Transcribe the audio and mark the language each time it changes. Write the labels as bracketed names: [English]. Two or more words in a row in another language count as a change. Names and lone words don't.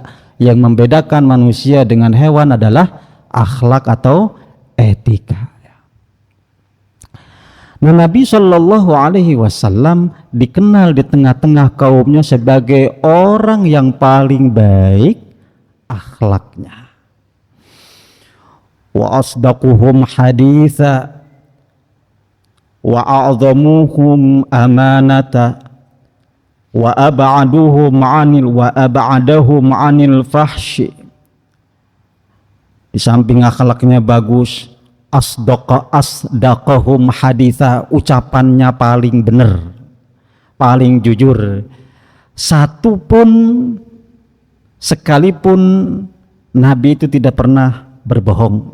[Indonesian] Yang membedakan manusia dengan hewan adalah akhlak atau etika. Nah, Nabi [Arabic] صلى الله عليه وسلم [Indonesian] dikenal di tengah-tengah kaumnya sebagai orang yang paling baik akhlaknya. [Arabic] وأصدقهم حديثا وأعظمهم أمانة وأبعدهم عن الفحش. [Indonesian] Di samping akhlaknya bagus, [Arabic] أصدقهم حديثا, [Indonesian] ucapannya paling benar, paling jujur. Satu pun sekalipun Nabi itu tidak pernah berbohong.